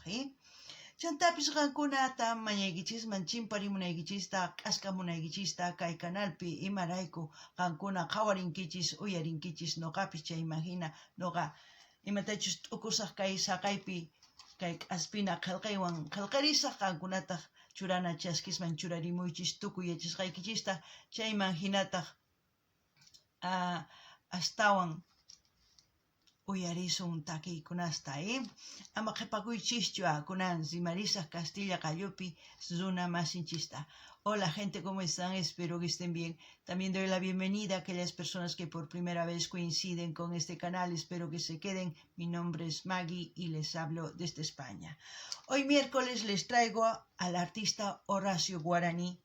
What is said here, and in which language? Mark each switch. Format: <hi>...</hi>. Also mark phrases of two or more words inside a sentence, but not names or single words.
<qu>Chantapis qankunata mañaykichisman chimparimunaykichista q'askamunaykichista kay kanalpi imarayku qankuna qhawarinkichis uyarinkichis nuqapis chayman hina nuqa imatachus t'ukusaq kay saqaypi kay k'aspina qillqaywan qillqarisaq qankunataq churana chaskisman churarimuychis tukuy yachasqaykichista chayman hinataq astawan uyarisun takiykunasta. Ama qhipakuychischu kunan rimarisaq Castilla qallupi runa masinchista.</qu> <es>Hola gente, ¿cómo están? Espero que estén bien. También doy la bienvenida a aquellas personas que por primera vez coinciden con este canal. Espero que se queden. Mi nombre es Maggie y les hablo desde España. Hoy miércoles les traigo al artista Horacio Guarani.</es>